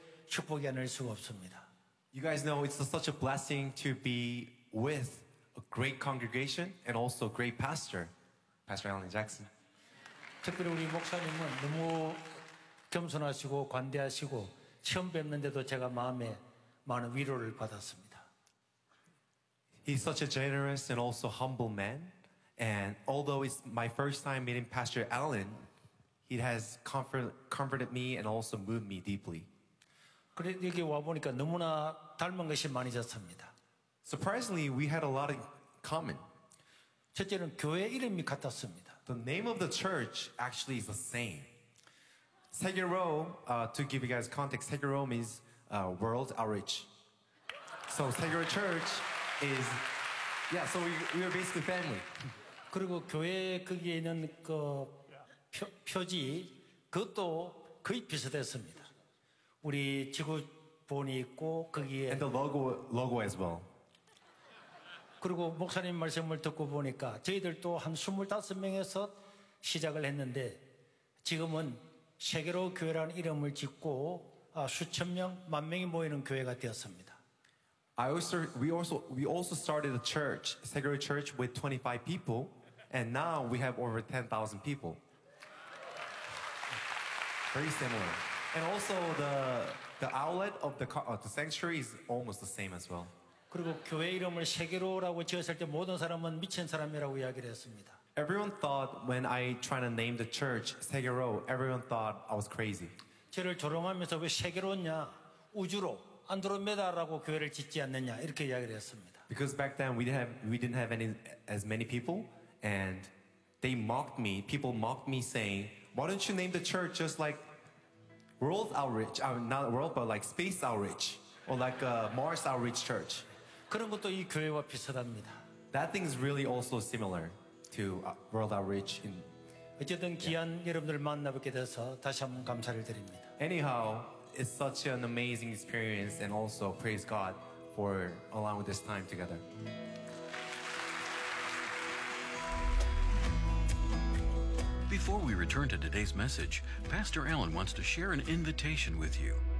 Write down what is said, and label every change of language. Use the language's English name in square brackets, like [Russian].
[English] You guys know it's such a blessing to be with a great congregation and also a great pastor, Pastor Allen Jackson. [Korean] 특별히 우리 목사님은 너무 겸손하시고 관대하시고 처음 뵙는데도 제가 마음에 많은 위로를 받았습니다. [English] He's such a generous and also humble man. And although it's my first time meeting Pastor Allen, he has comforted me and also moved me deeply. [Korean] 그래도 여기 와보니까 너무나 닮은 것이 많이 졌습니다. [English] Surprisingly, we had a lot in common. [Korean] 첫째는 교회 이름이 같았습니다. [English] The name of the church actually is the same. Second row, to give you guys context, second row means world outreach. So second row church is, yeah, so we are basically family. [Korean] 그리고 교회 거기에 있는 그 표지, 그것도 거의 비슷했습니다. 우리 지구본이 있고 거기에... [English] And the logo as well. [Korean] 그리고 목사님 말씀을 듣고 보니까 저희들도 한 25명에서 시작을 했는데 지금은 세계로 교회라는 이름을 짓고 수천 명, 만 명이 모이는 교회가 되었습니다. [English] We also started a church, Segero Church with 25 people and now we have over 10,000 people. Very similar. And also the outlet of the sanctuary is almost the same as well. [Korean] 그리고 교회 이름을 세계로라고 지었을 때 모든 사람은 미친 사람이라고 이야기를 했습니다. [English] Everyone thought when I tried to name the church 세계로, everyone thought I was crazy. [Korean] 저를 조롱하면서 왜 세계로냐, 우주로, 안드로메다라고 교회를 짓지 않느냐 이렇게 이야기를 했습니다. [English] Because back then we didn't have as many people and they mocked me. People mocked me saying, "Why don't you name the church just like world outreach? Not world, but like space outreach or like a Mars outreach church?" [Korean] 그런 것도 이 교회와 비슷합니다. [English] That thing is really also similar to World Outreach. In... [Korean] 어쨌든 귀한 yeah. 여러분들 만나 뵙게 돼서 다시 한번 감사를 드립니다. [English] Anyhow, it's such an amazing experience and also praise God for allowing this time together. Before we return to today's message, Pastor Allen wants to share an invitation with you.